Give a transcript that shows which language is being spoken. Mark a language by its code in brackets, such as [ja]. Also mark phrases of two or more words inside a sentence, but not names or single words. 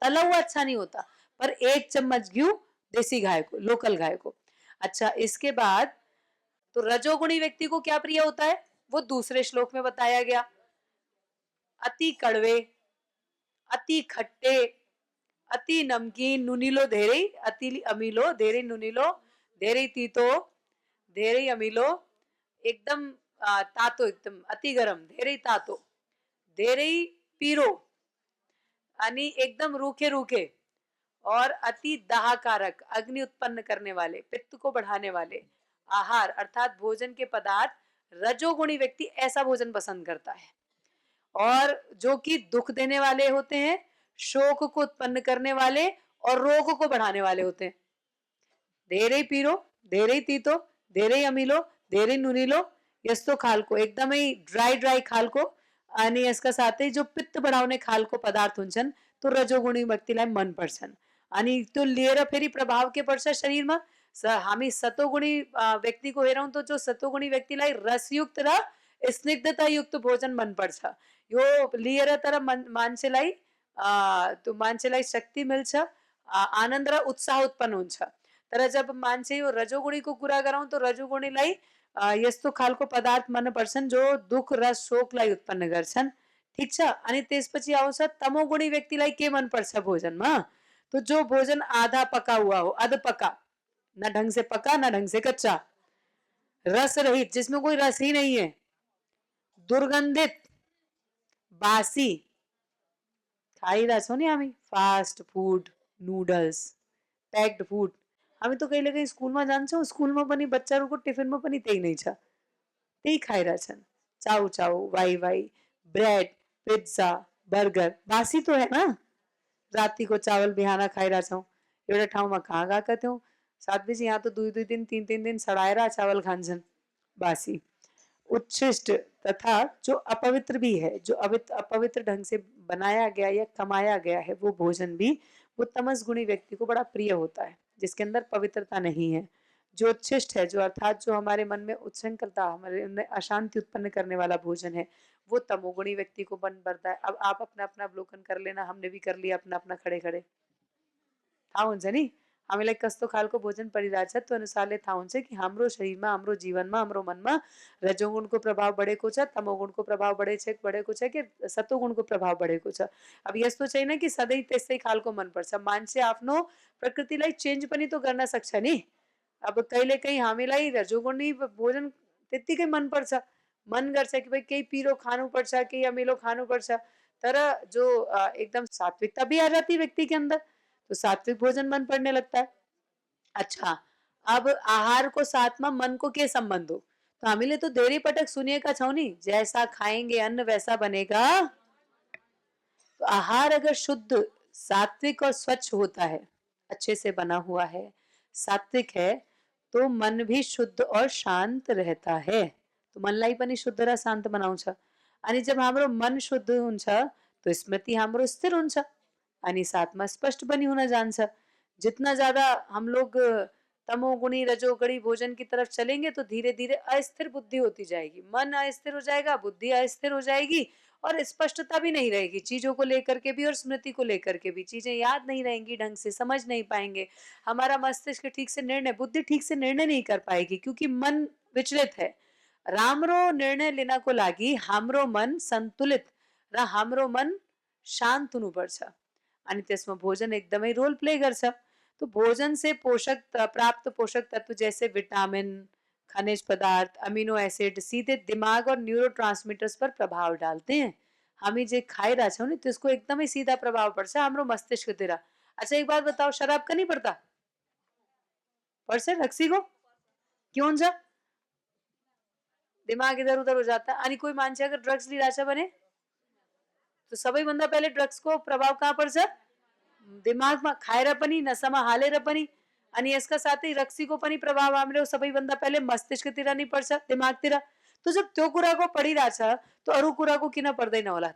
[hi] तला हुआ अच्छा नहीं होता, पर 1 चम्मच घी देसी गाय को, लोकल गाय को। अच्छा, इसके बाद तो रजोगुणी व्यक्ति को क्या प्रिय होता है, वो दूसरे श्लोक में बताया गया। अति कड़वे, अति खट्टे, अति नमकीन, [ne] नुनीलो धेरे, अति अमीलो धेरे नुनीलो, धेरे तीतो, धेरे अमीलो, एकदम तातो, [hi] एकदम अति गरम, [ne] धेरे तातो, धेरे पीरो, [hi] यानी एकदम रूखे रूखे, और अति दाहकारक, अग्नि उत्पन्न करने वाले, पित्त को बढ़ाने वाले आहार अर्थात भोजन के पदार्थ, रजोगुणी व्यक्ति ऐसा भोजन पसंद करता है। और जो कि दुख देने वाले होते हैं, शोक को उत्पन्न करने वाले और रोग को बढ़ाने वाले होते हैं। [ne] धेरे पीरो, धेरे तीतो, धेरे अमीलो, धेरे नुनीलो, यस्तो खालको, एकदमै ड्राई ड्राई खालको, अनि यसका साथै जो पित्त बढाउने खालको पदार्थ हुन्छन् त्यो रजोगुणी व्यक्तिलाई मन पर्छन्। अनि त्यो लिएर फेरि प्रभाव के पर्छ शरीरमा, हामी सतोगुणी व्यक्तिको हेरौँ त जो सतोगुणी व्यक्तिलाई रसयुक्त र स्निग्धतायुक्त भोजन मन पर्छ। यो लिएर तर मान्छेलाई त्यो मान्छेलाई शक्ति मिल्छ, आनन्द र उत्साह उत्पन्न हुन्छ। तर जब मान्छे यो रजोगुणीको कुरा गरौँ त रजोगुणीलाई यस्तो खालको पदार्थ मन पर्छन् जो दुख र शोकलाई उत्पन्न गर्छन्। ठीक छ। अनि त्यसपछि आउँछ तमोगुणी व्यक्तिलाई के मन पर्छ भोजनमा, [hi] तो जो भोजन आधा पका हुआ हो, अध पका, न ढंग से पका न ढंग से कच्चा, रस रहित, जिसमें कोई रस ही नहीं है, [ne] दुर्गंधित, बासी खाइरहेको छौँ नि हामी, [en] fast food, [ne] नुडल्स, [en] packed food. [ne] हामी तो कहिले कहीँ स्कुलमा जान्छौँ, स्कुलमा पनि बच्चाहरूको टिफिनमा पनि त्यही नै छ, त्यही खाइरहेछन्, चाउ चाउ, [hi] वाई वाई, ब्रेड, पिज्जा, बर्गर, बासी तो है ना। [ne] रातिको चावल बिहान खाइरहेछौँ। एउटा ठाउँमा कहाँ गएका थियौँ, साथीजी यहाँ तो दुई दुई दिन तीन तीन दिन सडाएर चावल खान्छन्, बासी। [hi] उच्छिष्ट तथा जो अपवित्र भी है, जो अपवित्र ढंग से बनाया गया या कमाया गया है, वो भोजन भी वो तमस गुणी व्यक्ति को बड़ा प्रिय होता है, जिसके अंदर पवित्रता नहीं है। जो उच्छिष्ट है, जो अर्थात जो हमारे मन में उच्छृंखलता, हमारे अंदर अशांति उत्पन्न करने वाला भोजन है, वो तमोगुणी व्यक्ति को मन भरता है। अब आप अपना अपना अवलोकन कर लेना, हमने भी कर लिया अपना अपना खड़े खड़े। [ne] थाहा हुन्छ नि हामीलाई कस्तो खालको भोजन परिरहेछ, त्यो अनुसारले थाहा हुन्छ कि हाम्रो शरीरमा, हाम्रो जीवनमा, हाम्रो मनमा रजोगुणको प्रभाव बढेको छ, तमोगुणको प्रभाव बढेको छ कि सतोगुणको प्रभाव बढेको छ। अब यस्तो छैन कि सधैँ त्यस्तै खालको मन पर्छ, मान्छे आफ्नो प्रकृतिलाई चेन्ज पनि त गर्न सक्छ नि। अब कहिलेकाहीँ हामीलाई रजोगुणी भोजन त्यत्तिकै मन पर्छ, मन गर्छ कि भाई केही पिरो खानुपर्छ, केही अमिलो खानुपर्छ, तर जो एकदम [hi] सात्विकता भी आ जाती है व्यक्ति के अंदर, तो सात्विक भोजन मन पड़ने लगता है। [ne] अच्छा, अब आहार को साथ में मन को के संबंध हो, तो हामीले तो धेरै पटक सुनिएका छौं नि, [hi] जैसा खाएंगे अन्न वैसा बनेगा। तो आहार अगर शुद्ध, सात्विक और स्वच्छ होता है, अच्छे से बना हुआ है, सात्विक है, तो मन भी शुद्ध और शांत रहता है। [ne] तो मनलाई पनि शुद्ध र शान्त बनाउँछ। अनि जब हाम्रो मन शुद्ध हुन्छ, तो स्मृति हाम्रो स्थिर हुन्छ, अनि साथमा स्पष्ट पनि हुन जान्छ। [hi] जितना ज्यादा हम लोग तमोगुणी रजोगुणी भोजन की तरफ चलेंगे, तो धीरे धीरे अस्थिर बुद्धि होती जाएगी, मन अस्थिर हो जाएगा, बुद्धि अस्थिर हो जाएगी, और स्पष्टता भी नहीं रहेगी चीजों को लेकर के भी और स्मृति को लेकर के भी। चीजें याद नहीं रहेंगी, ढंग से समझ नहीं पाएंगे, हमारा मस्तिष्क ठीक से निर्णय, बुद्धि ठीक से निर्णय नहीं कर पाएगी, क्योंकि मन विचलित है। [ne] राम्रो निर्णय लिनको लागि हाम्रो मन सन्तुलित र हाम्रो मन शान्त हुनुपर्छ, अनि त्यसमा भोजन एकदमै [en] role play [ne] गर्छ। [hi] तो भोजन से प्राप्त पोषक तत्व जैसे विटामिन, खनिज पदार्थ, [en] amino acid [hi] सीधे दिमाग और न्यूरोट्रांसमीटर्स पर प्रभाव डालते हैं। [ne] हामी जे खाइरहेका छौँ नि त्यसको एकदमै सीधा प्रभाव पर्छ हाम्रो मस्तिष्कतिर। [hi] अच्छा एक बात बताओ, शराब का नहीं पड़ता? [ne] पर्छ रक्सीको? के हुन्छ? [hi] दिमाग इधर उधर हो जाता है। [ne] अनि कोही मान्छे अगर ड्रग्स लिइरहेछ भने, तो सबैभन्दा पहिले ड्रग्सको प्रभाव कहाँ पर्छ? दिमागमा, खाएर पनि, नसामा हालेर पनि। अनि यसका साथै रक्सीको पनि प्रभाव हाम्रो सबैभन्दा पहिले मस्तिष्कतिर नै पर्छ, दिमागतिर। तो जब त्यो कुराको पडिरहेछ, तो अरू कुराको किन पर्दैन होला?